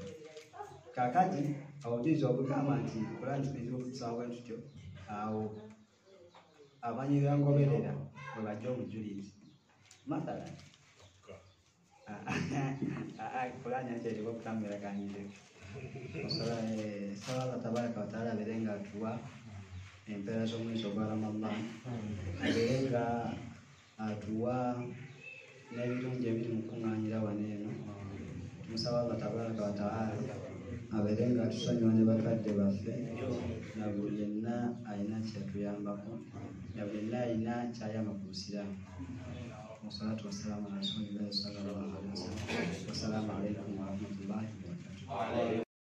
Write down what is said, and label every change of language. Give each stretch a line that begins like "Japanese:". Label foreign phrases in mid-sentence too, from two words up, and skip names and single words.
Ganda: Kaakati obujulizi obugamba nti Qur'an tubizibu okusoma bwe tutyo, awo abamanyi byangoberera bwe bajja obujulizi mathalan Qur'an yakyeriko okutamberaganyire saba Allah
Arabic: تبارك وتعالى
Ganda: abeere nga atuwa empeera z'omwezi ogwa Ramadan, abeere nga atuwa n'ebirungi ebiri mu kuŋŋaanyira wano eno. Tumusaba Allah
Arabic: تبارك وتعالى
Ganda: abeere nga atusonyiwa ne bakadde baffe na buli yenna alina kyatuyambako na buli yenna alina kyayamba ku Busiraamu.
Arabic: والصلاة والسلام على رسول الله صلى الله عليه وسلم. والسلام عليكم ورحمة الله وبركاته.